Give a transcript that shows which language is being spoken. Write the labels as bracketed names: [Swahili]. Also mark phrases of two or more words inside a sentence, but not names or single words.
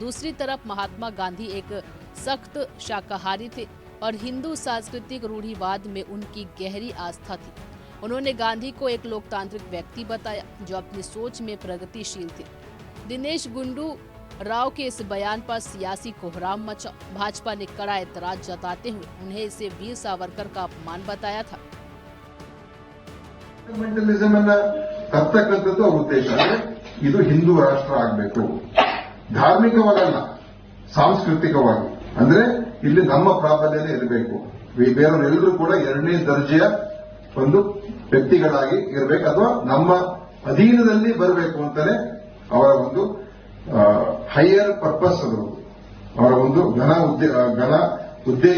[Hindi] दूसरी तरफ महात्मा गांधी एक सख्त शाकाहारी थे और हिंदू सांस्कृतिक रूढ़िवाद में उनकी गहरी आस्था थी। उन्होंने गांधी को एक लोकतांत्रिक व्यक्ति बताया जो अपनी सोच में प्रगतिशील थे। दिनेश गुंडू राव के इस बयान पर सियासी कोहराम मचा। भाजपा ने कड़ा एतराज जताते हुए उन्हें इसे वीर सावरकर का अपमान बताया था। [Kannada] ಫಂಡಮೆಂಟಲಿಸಮ್ ಅನ್ನ ತರ್ತಕ್ಕಂಥದ್ದು ಅವರ ಉದ್ದೇಶ. ಇದು ಹಿಂದೂ ರಾಷ್ಟ್ರ ಆಗಬೇಕು, ಧಾರ್ಮಿಕವಾಗಲ್ಲ, ಸಾಂಸ್ಕೃತಿಕವಾಗಿ. ಅಂದ್ರೆ ಇಲ್ಲಿ ನಮ್ಮ ಪ್ರಾಬಲ್ಯನೇ ಇರಬೇಕು, ಬೇರೆಯವರೆಲ್ಲರೂ ಕೂಡ ಎರಡನೇ ದರ್ಜೆಯ ಒಂದು ವ್ಯಕ್ತಿಗಳಾಗಿ ಇರಬೇಕು ಅಥವಾ ನಮ್ಮ ಅಧೀನದಲ್ಲಿ ಬರಬೇಕು ಅಂತಾನೆ ಅವರ ಒಂದು [English] higher purpose, [Kannada] ಅದು ಅವರ ಒಂದು ಘನ ಉದ್ದೇಶ.